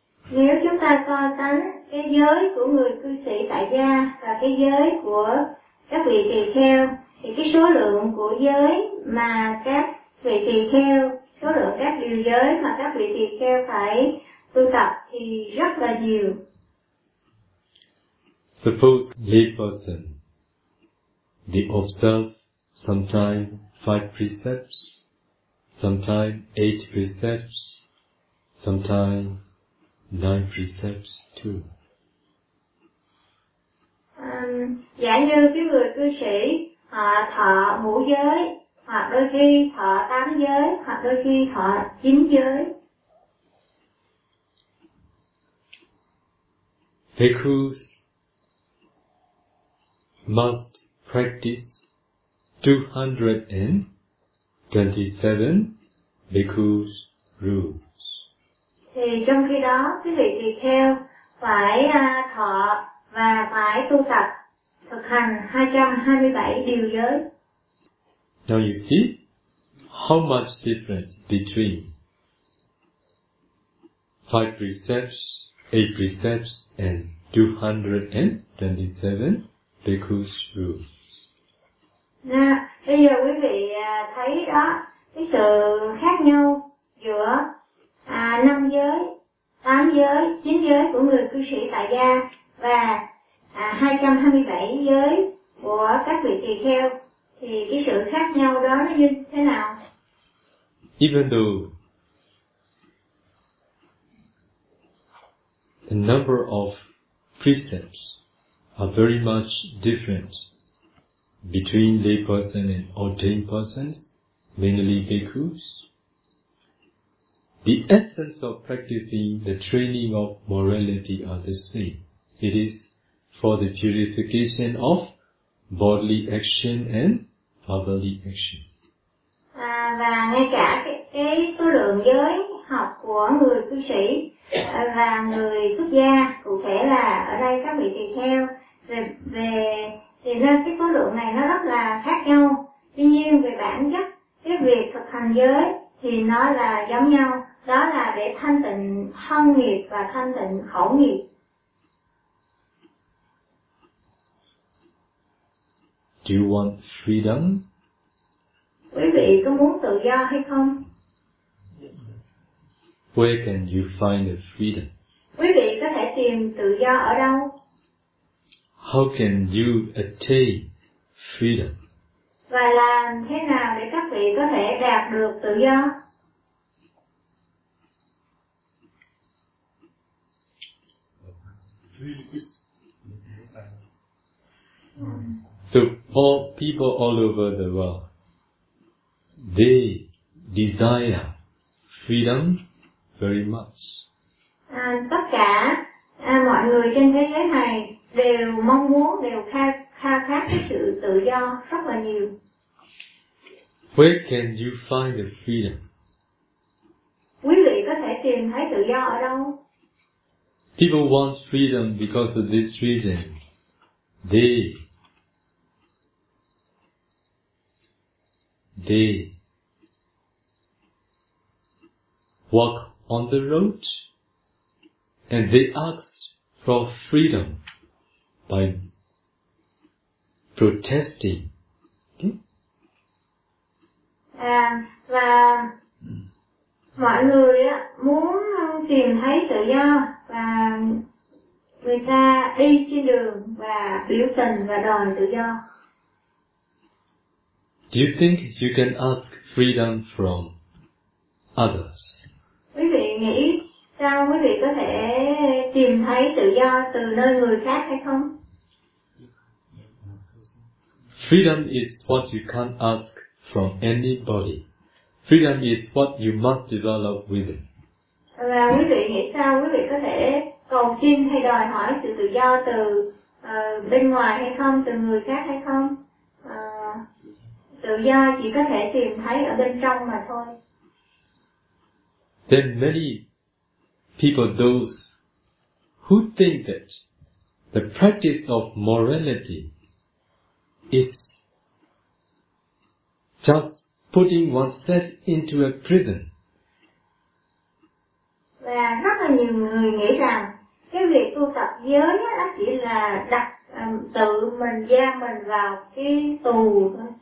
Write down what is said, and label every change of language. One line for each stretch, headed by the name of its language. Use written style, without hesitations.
Vietnamese: Nếu chúng ta so sánh cái giới của người cư sĩ tại gia và cái giới của các vị tỳ kheo, thì cái số lượng của giới mà các vị tỳ kheo, số lượng các điều giới mà các vị tỳ kheo phải tu tập thì rất là nhiều.
English: Suppose lay person, they observe sometimes 5 precepts, sometimes 8 precepts, sometimes 9 precepts too.
Vietnamese: Giả như cái người cư sĩ họ thọ ngũ giới, hoặc đôi khi thọ tám giới, hoặc đôi khi thọ chín giới.
English: Bhikkhus must practice 227 Bhikkhus rules.
Vietnamese: Thì trong khi đó, cái vị tỳ kheo phải thọ và phải tu tập thực hành 227 điều giới.
English: Now you see how much difference between 5 precepts, 8 precepts and 227 Bhikkhus rules.
Vietnamese: Nè, bây giờ quý vị thấy đó, cái sự khác nhau giữa 5 giới, 8 giới, 9 giới của người cư sĩ tại gia và 227 giới của các vị tỳ kheo, thì cái sự khác nhau đó nó như thế nào?
English: Even though the number of precepts are very much different between lay person and ordained persons, mainly bhikkhus, the essence of practicing the training of morality are the same. It is for the purification of bodily action and bodily action.
Vietnamese: Và ngay cả cái số lượng giới học của người cư sĩ và người xuất gia, cụ thể là ở đây các vị tỳ kheo, về thì nên cái số lượng này nó rất là khác nhau. Tuy nhiên về bản chất cái việc thực hành giới thì nó là giống nhau, đó là để thanh tịnh thân nghiệp và thanh tịnh khẩu nghiệp.
English: Do you want freedom?
Vietnamese: Quý vị có muốn tự do hay không?
English: Where can you find the freedom?
Vietnamese: Quý vị có thể tìm tự do ở đâu?
English: How can you attain freedom?
Vietnamese: Và làm thế nào để các vị có thể đạt được tự do?
English: So all people all over the world, they desire freedom very much.
Vietnamese: Tất cả mọi người trên thế giới này đều mong muốn, đều khao khát cái sự tự do rất là nhiều.
English: Where can you find the freedom?
Vietnamese: Quý vị có thể tìm thấy tự do ở đâu?
English: People want freedom because of this reason. They
Vietnamese: đi.
English: Walk on the road and the act for freedom by protesting.
Vietnamese: Và mọi người á muốn tìm thấy tự do và người ta đi trên đường và biểu tình và đòi tự do.
English: Do you think you can ask freedom from others?
Vietnamese: Quý vị nghĩ sao quý vị có thể tìm thấy tự do từ nơi người khác hay không?
English: Freedom is what you can't ask from anybody. Freedom is what you must develop within.
Vietnamese: Và quý vị nghĩ sao quý vị có thể cầu xin hay đòi hỏi sự tự do từ bên ngoài hay không, từ người khác hay không? Tự do chỉ có thể tìm thấy ở bên trong mà thôi.
English: Then many people, those who think that the practice of morality is just putting oneself into a prison.
Vietnamese: Và rất là nhiều người nghĩ rằng cái việc tu tập giới đó chỉ là đặt tự mình giam mình vào cái tù thôi.